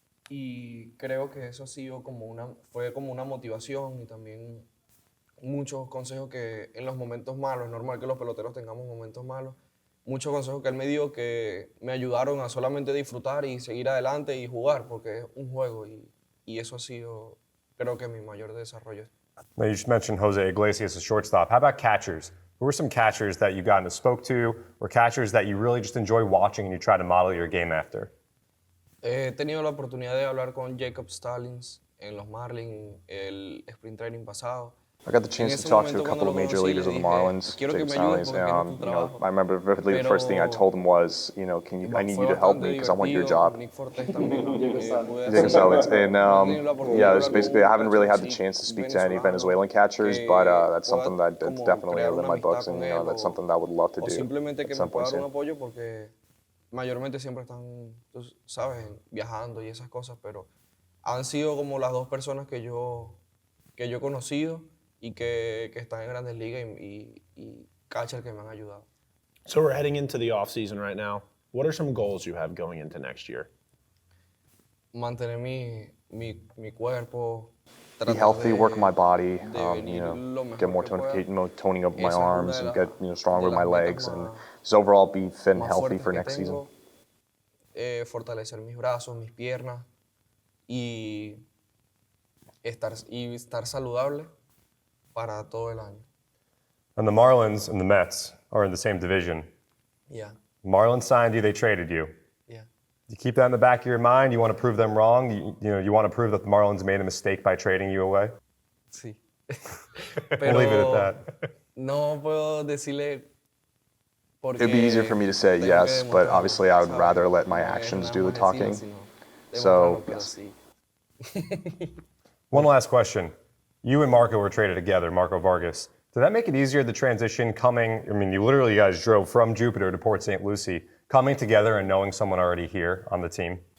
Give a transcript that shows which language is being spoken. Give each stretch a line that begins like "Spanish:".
Spanish: Y creo que eso ha sido fue como una motivación y también muchos consejos que en los momentos malos, es normal que los peloteros tengamos momentos malos, muchos consejos que él me dio que me ayudaron a solamente disfrutar y seguir adelante y jugar, porque es un juego y eso ha sido, creo que mi mayor desarrollo.
English: Now, you just mentioned Jose Iglesias as shortstop. How about catchers? Who were some catchers that you got and spoke to, or catchers that you really just enjoy watching and you try to model your game after?
Spanish: He tenido la oportunidad de hablar con Jacob Stallings en los Marlins el sprint training pasado.
English: I got the chance to talk to a couple of major leaguers of the Marlins, Jacob Stallings. I remember vividly the first thing I told him was, I need you to help me because I want your job. Jacob Stallings. And there's basically, I haven't really had the chance to speak to any Venezuelan catchers, but that's something that's definitely in my books, and that's something that I would love to do at some point soon.
Spanish: Mayormente siempre están, tú sabes, viajando y esas cosas, pero han sido como las dos personas que yo he conocido y que están en Grandes Ligas y catcher que me han ayudado.
English: So we're heading into the off season right now. What are some goals you have going into next year?
Spanish: Mantener mi cuerpo.
English: Be healthy, work on my body, get more toning up my arms, and get stronger with my legs, and just overall be fit and healthy for next season.
Spanish: Fortalecer mis brazos, mis piernas y estar saludable para todo el año.
English: And the Marlins and the Mets are in the same division. Yeah. Marlins signed you, they traded you. Yeah. You keep that in the back of your mind? You want to prove them wrong? You want to prove that the Marlins made a mistake by trading you away?
Spanish: Sí.
English: We'll leave it at that.
Spanish: No puedo decirle porque
English: It'd be easier for me to say yes, but obviously I would rather let my actions do the talking. So, yes. One last question. You and Marco were traded together, Marco Vargas. Did that make it easier, the transition coming? I mean, you guys drove from Jupiter to Port St. Lucie, coming together and knowing someone already here on the team?